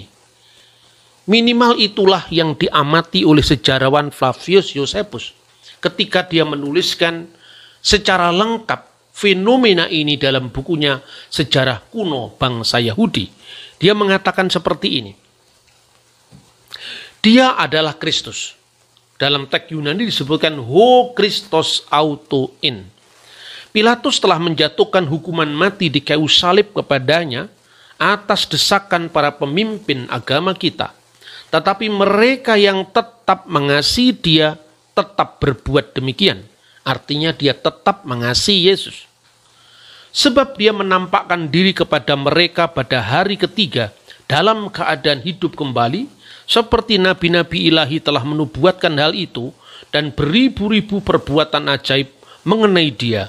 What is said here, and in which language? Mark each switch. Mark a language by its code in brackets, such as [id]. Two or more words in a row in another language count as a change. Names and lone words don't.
[id] Minimal itulah yang diamati oleh sejarawan Flavius Josephus ketika dia menuliskan secara lengkap fenomena ini dalam bukunya Sejarah Kuno Bangsa Yahudi. Dia mengatakan seperti ini. Dia adalah Kristus. Dalam teks Yunani disebutkan [el] Ho Christos autoin. [id] Pilatus telah menjatuhkan hukuman mati di kayu salib kepadanya atas desakan para pemimpin agama kita. Tetapi mereka yang tetap mengasihi dia tetap berbuat demikian. Artinya dia tetap mengasihi Yesus. Sebab dia menampakkan diri kepada mereka pada hari ketiga dalam keadaan hidup kembali, seperti nabi-nabi ilahi telah menubuatkan hal itu, dan beribu-ribu perbuatan ajaib mengenai dia.